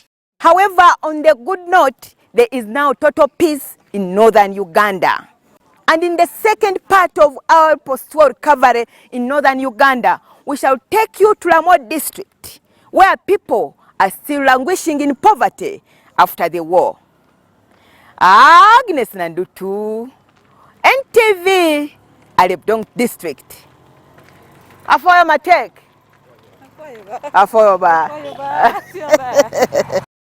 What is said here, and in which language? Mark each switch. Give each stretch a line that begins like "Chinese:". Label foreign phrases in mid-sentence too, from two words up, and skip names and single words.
English: However, on the good note, there is now total peace in northern Uganda. And in the second part of our post-war recovery in northern Uganda, we shall take you to Ramo district, where people are still languishing in poverty after the war. Agnes Nandutu, NTV, Alebtong district.
Acoli: Afoyo matek. Afoyo ba.